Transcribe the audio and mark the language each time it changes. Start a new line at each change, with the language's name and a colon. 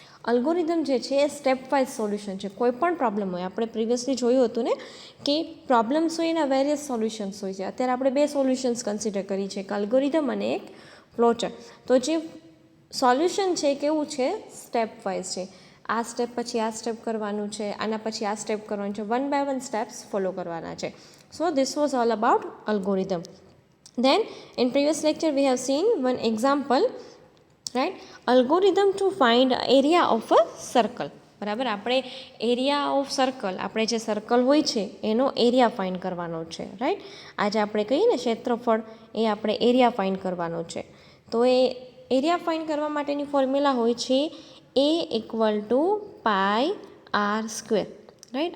Gujarati: Algorithm જે છે એ step wise solution છે. કોઈ પણ પ્રોબ્લેમ હોય, આપણે પ્રિવિયસલી જોયું હતું ને કે પ્રોબ્લેમ્સ હોય એના વેરિયસ સોલ્યુશન્સ હોય છે. અત્યારે આપણે બે સોલ્યુશન્સ કન્સિડર કરી છે, એક અલ્ગોરિધમ અને એક ફ્લોચાર્ટ. તો જે સોલ્યુશન છે કેવું છે, સ્ટેપ વાઇઝ છે. આ સ્ટેપ પછી આ સ્ટેપ કરવાનું છે, આના પછી આ સ્ટેપ કરવાનું છે, one by one steps follow કરવાના છે. સો
English: this was all about algorithm. Then in previous lecture we have seen one example, right? Algorithm to find area of a circle.
Gujarati: બરાબર, આપણે એરિયા ઓફ સર્કલ, આપણે જે circle હોય છે એનો area find કરવાનો છે, રાઈટ. આજે આપણે કહીએ ને ક્ષેત્રફળ, એ આપણે એરિયા ફાઇન્ડ કરવાનો છે. તો એ એરિયા ફાઇન્ડ કરવા માટેની ફોર્મ્યુલા હોય છે A = πr², રાઈટ.